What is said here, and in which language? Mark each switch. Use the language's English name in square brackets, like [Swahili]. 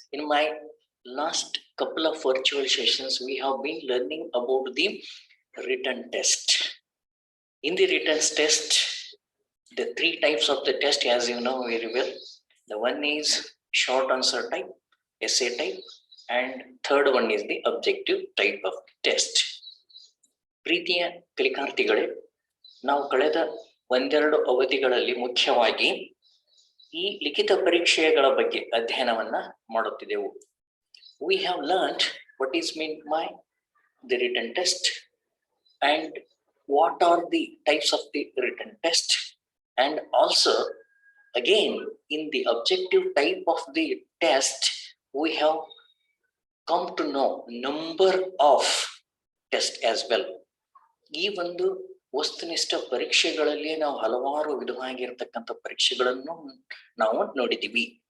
[English] In my last couple of virtual sessions, we have been learning about the written test. In the written test, the three types of the test, as you know very well. The one is short answer type, essay type, and third one is the objective type of test. [Kannada] ಪ್ರೀತಿಯ ಕಲಿಕಾರ್ಥಿಗಳೇ, ನಾವು ಕಳೆದ ಒಂದೆರಡು ಅವಧಿಗಳಲ್ಲಿ ಮುಖ್ಯವಾಗಿ ಈ ಲಿಖಿತ ಪರೀಕ್ಷೆಗಳ ಬಗ್ಗೆ ಅಧ್ಯಯನವನ್ನ ಮಾಡುತ್ತಿದ್ದೆವು. [English] We have learned what is meant by the written test and what are the types of the written test, and also again in the objective type of the test we have come to know number of tests as well. [Kannada] ಈ ಒಂದು ವಸ್ತುನಿಷ್ಠ ಪರೀಕ್ಷೆಗಳಲ್ಲಿ ನಾವು ಹಲವಾರು ವಿಧವಾಗಿರ್ತಕ್ಕಂಥ ಪರೀಕ್ಷೆಗಳನ್ನು ನಾವು ನೋಡಿದ್ದೀವಿ.